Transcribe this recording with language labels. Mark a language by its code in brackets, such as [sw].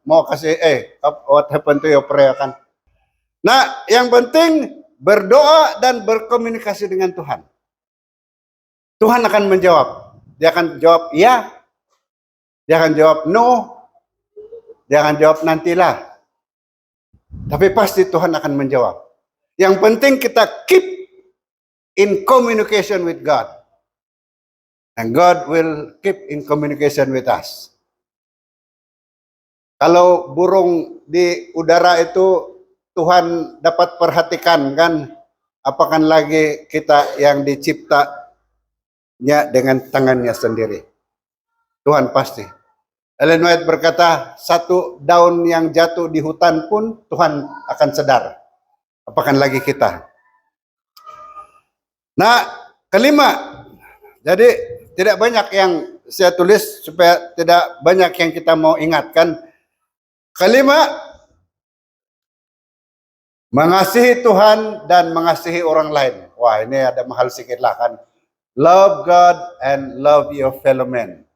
[ms] Mau kasih [en] what happened to your prayer [ms] kan. Nah yang penting berdoa dan berkomunikasi dengan Tuhan. Tuhan akan menjawab. Dia akan jawab iya. Dia akan jawab no. Dia akan jawab nantilah. Tapi pasti Tuhan akan menjawab. Yang penting kita [en] keep in communication with God. And God will keep in communication with us. [ms] Kalau burung di udara itu Tuhan dapat perhatikan kan, apakah lagi kita yang diciptanya dengan tangannya sendiri. Tuhan pasti. Ellen White berkata, satu daun yang jatuh di hutan pun Tuhan akan sadar. Apakah lagi kita. Nah, kelima. Jadi tidak banyak yang saya tulis supaya tidak banyak yang kita mau ingatkan. Kelima, mengasihi Tuhan dan mengasihi orang lain. Wah, ini ada mahal sedikit lah kan. [en] Love God and love your fellow man.